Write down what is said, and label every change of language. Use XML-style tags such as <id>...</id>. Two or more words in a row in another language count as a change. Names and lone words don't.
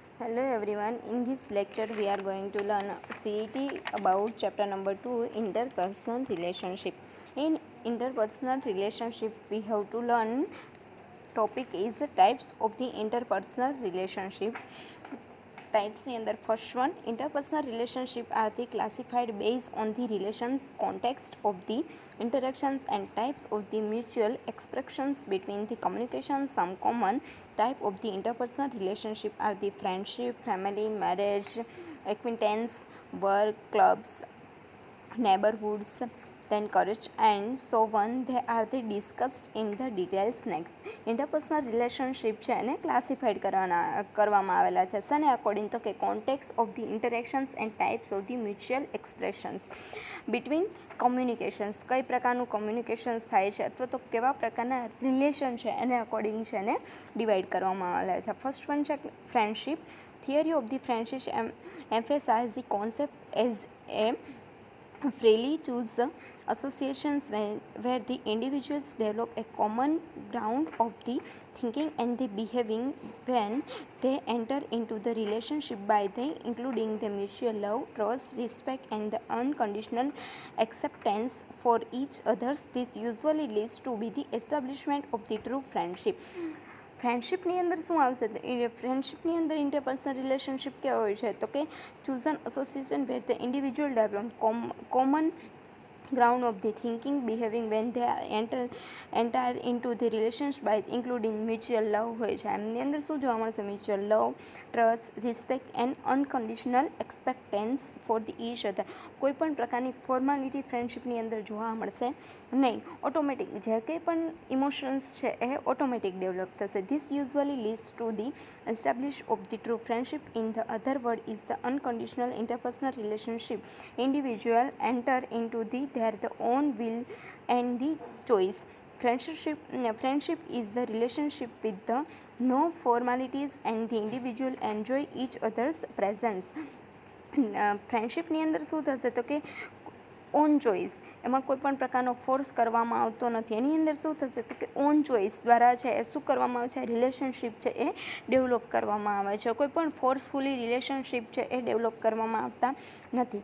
<en>Hello everyone, in this lecture we are going to learn CET about chapter number 2, interpersonal relationship. In interpersonal relationship we have to learn topic is types of the interpersonal relationship.</en> <gu>Types ની અંદર</gu> <en>first one, interpersonal relationship are the classified based on the relations context of the interactions and types of the mutual expressions between the communication. Some common type of the interpersonal relationship are the friendship, family, marriage, acquaintance, work, clubs, neighborhoods, then courage and so on. They are the discussed in the details next. Interpersonal relationship</en> <gu>છે એને ક્લાસિફાઈડ કરવામાં આવેલા છે શેને અકોર્ડિંગ તો કે</gu> <en>context of the interactions and types of the mutual expressions between communications,</en> <gu>કઈ પ્રકારનું કમ્યુનિકેશન્સ થાય છે અથવા તો કેવા પ્રકારના રિલેશન છે એને અકોર્ડિંગ છે એને ડિવાઈડ કરવામાં આવેલા છે.</gu> <en>first one</en> <gu>છે ફ્રેન્ડશિપ.</gu> <en>theory of the friendship emphasize the concept as a freely choose associations where the individuals develop a common ground of the thinking and the behaving when they enter into the relationship by the including the mutual love, trust, respect and the unconditional acceptance for each others. This usually leads to be the establishment of the true friendship.</en> <gu>ફ્રેન્ડશિપની અંદર શું આવશે? ફ્રેન્ડશિપની અંદર</gu> <en>interpersonal relationship</en> <gu>કેવા હોય છે તો કે</gu> <en>chosen association where the individual develop common ground of the thinking behaving when they enter into the relationship by including mutual love</en> <gu>હોય છે. એમની અંદર શું જોવા મળશે?</gu> <en>mutual love, trust, respect and unconditional expectance for the each other.</en> <gu>કોઈ પણ પ્રકારની ફોર્માલિટી ફ્રેન્ડશિપની અંદર જોવા મળશે નહીં. ઓટોમેટિક જે કંઈ પણ ઇમોશન્સ છે એ ઓટોમેટિક ડેવલપ થશે.</gu> <en>This usually leads to the establish of the true friendship. In the other word is the unconditional interpersonal relationship. individual enter into the their own will and the choice. Friendship is the relationship with the no formalities and the individual enjoy each other's presence.</en> <gu>ફ્રેન્ડશિપની અંદર શું થશે તો કે</gu> <en>own choice,</en> <gu>એમાં કોઈ પણ પ્રકારનો ફોર્સ કરવામાં આવતો નથી. એની અંદર શું થશે તો કે</gu> <en>own choice</en> <gu>દ્વારા છે એ શું કરવામાં આવે છે? રિલેશનશિપ છે એ ડેવલપ કરવામાં આવે છે. કોઈ પણ ફોર્સફુલી રિલેશનશિપ છે એ ડેવલપ કરવામાં આવતા નથી.</gu>